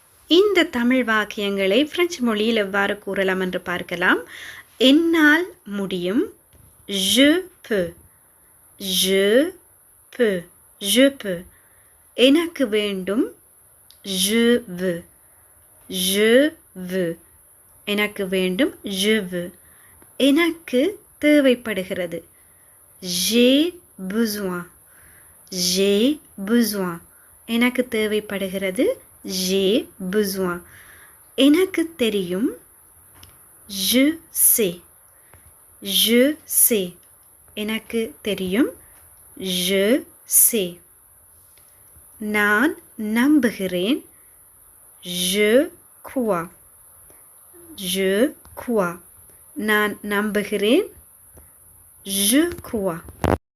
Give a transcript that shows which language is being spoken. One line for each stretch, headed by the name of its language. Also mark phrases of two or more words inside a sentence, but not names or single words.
Tamil: இந்த தமிழ் வாக்கியங்களை பிரெஞ்சு மொழியில் எவ்வாறு கூறலாம் என்று பார்க்கலாம். என்னால் முடியும்.
French: je peux, je peux, je peux.
Tamil: எனக்கு வேண்டும்.
French: je veux, je veux.
Tamil: எனக்கு வேண்டும்.
French: je veux.
Tamil: எனக்கு தேவைப்படுகிறது.
French: j'ai besoin, j'ai besoin.
Tamil: எனக்கு தேவைப்படுகிறது.
French: j'ai besoin.
Tamil: எனக்கு தெரியும்.
French: je sais, je sais.
Tamil: எனக்கு தெரியும்.
French: je sais.
Tamil: நான் நம்புகிறேன்.
French: je crois, je crois.
Tamil: நான் நம்புகிறேன்.
French: je crois.